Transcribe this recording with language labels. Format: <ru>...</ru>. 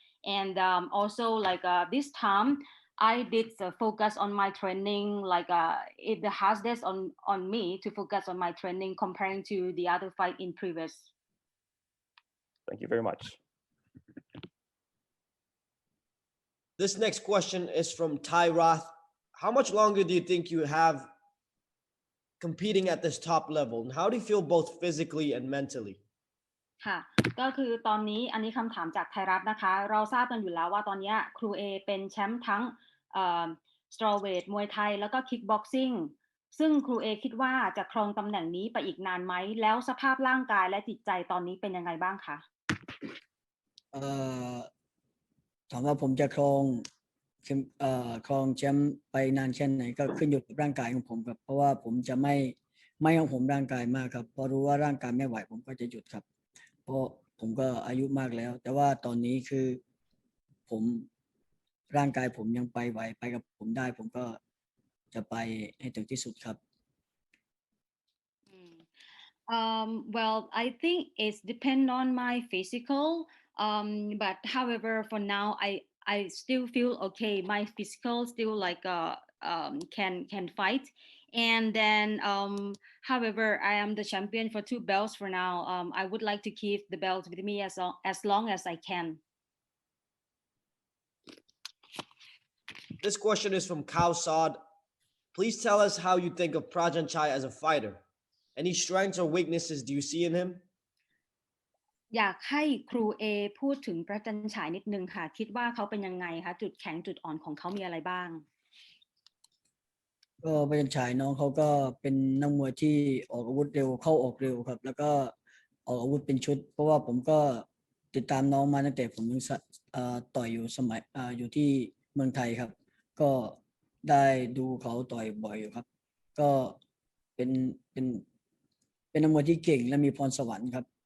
<en>And also this time, I did focus on my training, the hardest on me to focus on my training comparing to the other fight in previous. Thank you very much. This next question is from Ty Roth. How much longer do you think you have competing at this top level, and how do you feel both physically and mentally?</en> <th>ค่ะก็คือตอนนี้อันนี้คำถามจากไทยรัฐนะคะเราทราบกันอยู่แล้วว่าตอนนี้ครูเอเป็นแชมป์ทั้งสตรอเวทมวยไทยแล้วก็คิกบ็อกซิ่งซึ่งครูเอคิดว่าจะครองตำแหน่งนี้ไปอีกนานไหมแล้วสภาพร่างกายและจิตใจตอนนี้เป็นยังไงบ้างคะ ถามว่าผมจะครองแชมป์ไปนานแค่ไหนก็ขึ้นอยู่กับร่างกายของผมครับเพราะว่าผมจะไม่ของผมร่างกายมากครับพอรู้ว่าร่างกายไม่ไหวผมก็จะหยุดครับเพราะผมก็อายุมากแล้วแต่ว่าตอนนี้คือผม ร่างกายผมยังไปไหวไปกับผมได้ผมก็จะไปให้ถึงที่สุดครับ</th> <en>Well, I think it's depend on my physical. But however, for now, I still feel okay. My physical still like can fight. And then however, I am the champion for 2 belts for now. I would like to keep the belt with me as long as I can. This question is from Kao Saad. Please tell us how you think of Prajanchai as a fighter. Any strengths or weaknesses do you see in him?</en> <th>อยากให้ครูเอพูดถึงประจันฉายนิดนึงค่ะคิดว่าเขาเป็นยังไงคะจุดแข็งจุดอ่อนของเขามีอะไรบ้าง ก็พยัญชนะน้องเขาก็เป็นนักมวยที่ออกอาวุธเร็วเข้าออกเร็วครับแล้วก็ออกอาวุธเป็นชุดเพราะว่าผมก็ติดตามน้องมาตั้งแต่ผมยังต่อยอยู่สมัยอยู่ที่เมืองไทยครับก็ได้ดูเขาต่อยบ่อยอยู่ครับก็เป็นนักมวยที่เก่งและมีพรสวรรค์ครับ</th>